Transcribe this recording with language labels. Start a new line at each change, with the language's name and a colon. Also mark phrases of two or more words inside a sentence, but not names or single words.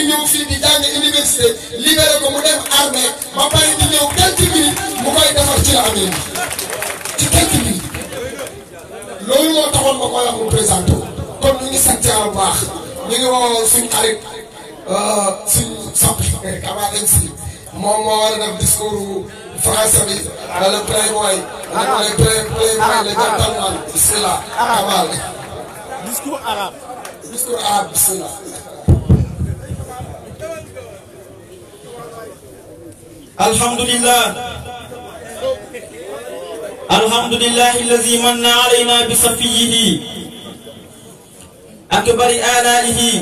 Wolof: ñëw fii di jàng université libéré ko mu dem armée ba pare di ñëw
French: quelques minutes
Wolof: mu koy defar ci la amee ci
French: quelques minutes
Wolof: loolu moo taxoon ma koy wax mu présenté kon ñu ngi sant yàlla bu baax ñu ngi woo suñ xarit suñ soppi Kamal MC moom moo war a def
French: discours français
Wolof: bi wala playboy wala playboy le gentleman bismillah Kamal
French: discours arabe
Arabic: bismillah alhamdulillah الذي من علينا بصفيه أكبر آلائه